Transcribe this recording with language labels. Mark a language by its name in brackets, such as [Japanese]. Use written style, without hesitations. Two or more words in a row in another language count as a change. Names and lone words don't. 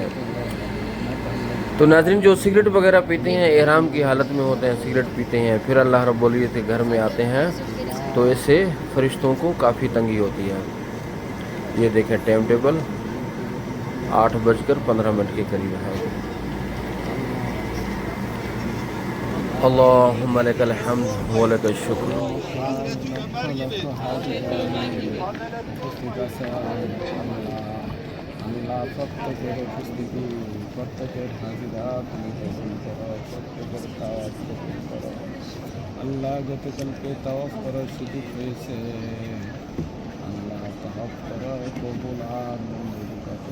[Urdu] تو ناظرین جو سگریٹ وغیرہ پیتے ہیں احرام کی حالت میں ہوتے ہیں, سگریٹ پیتے ہیں, پھر اللہ رب العزت کے گھر میں آتے ہیں تو اس سے فرشتوں کو کافی تنگی ہوتی ہے. یہ دیکھیں ٹائم ٹیبل 8:15 کے قریب ہے. [Arabic] اللہم لک الحمد ولک الشکر. [Bangla] আল্লাহ প্রত্যেকের উপস্থিতি, প্রত্যেকের হাজিরাত নির্বাচন করো, প্রত্যেকের তাওয়াফ কবুল করো। আল্লাহ গতকালকে তাওয়াফ করার সুযোগ হয়েছে, আল্লাহ তাওয়াফ করো, কবুল আর মঞ্জুর করো।